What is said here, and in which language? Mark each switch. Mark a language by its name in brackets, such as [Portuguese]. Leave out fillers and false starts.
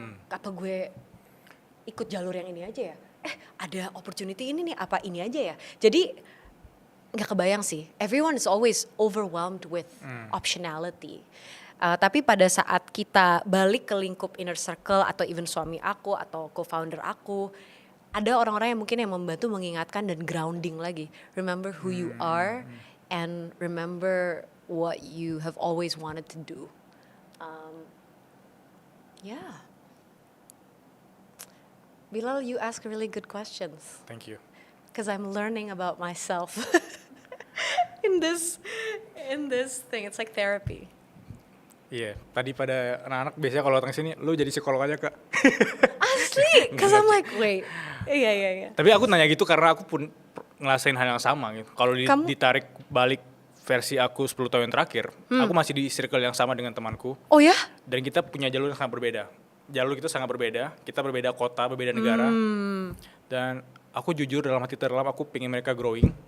[Indonesian] Apa gue ikut jalur yang ini aja ya? Ada opportunity ini nih, apa ini aja ya? Jadi nggak kebayang sih. [English] Everyone is always overwhelmed with optionality. [Indonesian] Tapi pada saat kita balik ke lingkup inner circle atau even suami aku atau co-founder aku, ada orang-orang yang mungkin yang membantu mengingatkan dan grounding lagi. [English] Remember who you are and remember what you have always wanted to do. Yeah. Bilal, you ask really good questions. Thank you. Because I'm learning about myself in this thing. It's like therapy. [Indonesian] Iya, tadi pada anak-anak biasanya kalau datang sini, lu jadi psikolog aja Kak. [English] Asli, because I'm like, wait. [Indonesian] Iya. Tapi aku nanya gitu karena aku pun ngerasain hal yang sama gitu. Kalau ditarik balik versi aku 10 tahun yang terakhir, aku masih di circle yang sama dengan temanku. Oh ya? Dan kita punya jalur yang sangat berbeda. Jalur kita sangat berbeda, kita berbeda kota, berbeda negara. Dan aku jujur dalam hati terdalam aku pengen mereka growing